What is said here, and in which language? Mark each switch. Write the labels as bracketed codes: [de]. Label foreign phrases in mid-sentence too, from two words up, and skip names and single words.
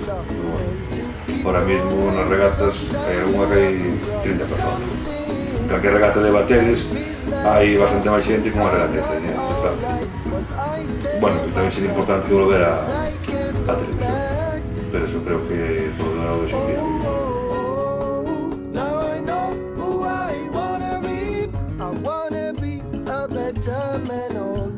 [gl] Ahora mismo nas regatas hai unha que hai 30 personas. En calquer regata de bateles hai bastante máis xente que unha regata de trainera, claro. [es] Bueno, y también sería importante volver a la televisión, pero eso creo que todo lo de su día. [en] Now I know who I wanna be. I wanna be a better man.